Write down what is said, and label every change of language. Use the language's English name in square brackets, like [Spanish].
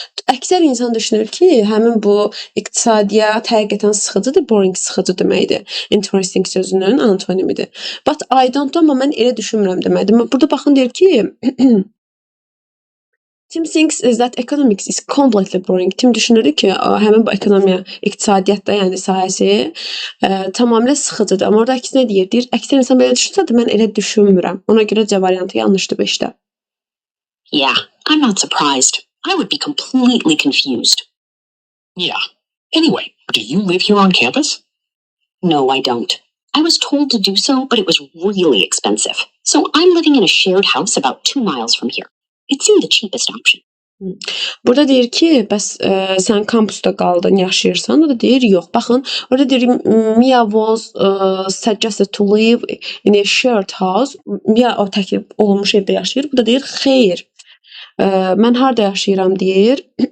[Azerbaijani] Əksər insan düşünür ki, həmin bu iqtisadiyyat həqiqətən sıxıcıdır, boring sıxıcı deməkdir. Interesting sözünün antonimidir. [English] But I don't, [Azerbaijani] amma mən elə düşünmürəm deməkdir. Burada baxın deyir ki, [English] Tim thinks that economics is completely boring. [Azerbaijani] Tim düşünür ki, həmin bu ekonomiya, iqtisadiyyatda, yəni sahəsi tamamilə sıxıcıdır. Amma orada əksinə deyir, əksər insan belə düşünsə də mən elə düşünmürəm. Ona görə C variantı yanlışdır 5-də. [English] Yeah, I'm not surprised. I would be completely confused. Yeah. Anyway, do you live here on campus? No, I don't. I was told to do so, but it was really expensive. So I'm living in a shared house about 2 miles from here. It seemed the cheapest option. [Azerbaijani] Burada deyir ki, bəs sən kampusda qaldın, yaşayırsan. O da deyir, yox. Baxın, orada deyir, [English] Mia was suggested to live in a shared house. [Azerbaijani] Mia o təklif olunmuş evdə yaşayır. Bu da deyir, xeyr. Mən harda yaşayıram deyir.